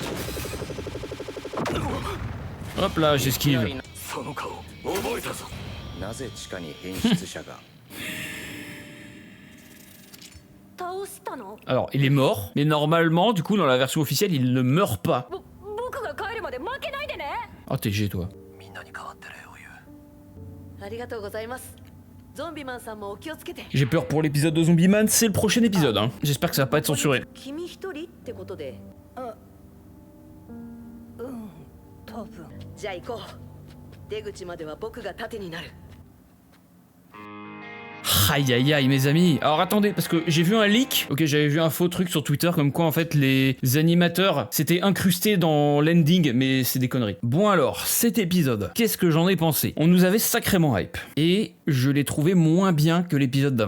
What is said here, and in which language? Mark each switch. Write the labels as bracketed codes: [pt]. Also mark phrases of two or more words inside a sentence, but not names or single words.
[fr] Hop là, j'esquive. [ja] なぜ地下に変質者が。倒したの？ [fr] Alors, il est mort, mais normalement, du coup, dans la version officielle, il ne meurt pas. [ja] 僕が帰るまで負けないでね。 [fr] Oh, t'es G, toi. [ja] みんなに代わって礼を言う。ありがとうございます。ゾンビマンさんもお気をつけて。 [fr] J'ai peur pour l'épisode de Zombie Man, c'est le prochain épisode, hein. J'espère que ça va pas être censuré. [ja] 君一人ってことで。多分。じゃあ行こう。出口までは僕が盾になる。 [fr] Aïe aïe aïe mes amis. Alors attendez, parce que j'ai vu un leak, ok, j'avais vu un faux truc sur Twitter comme quoi en fait les animateurs s'étaient incrustés dans l'ending, mais c'est des conneries. Bon alors, cet épisode, qu'est-ce que j'en ai pensé? On nous avait sacrément hype, et je l'ai trouvé moins bien que l'épisode d'avant.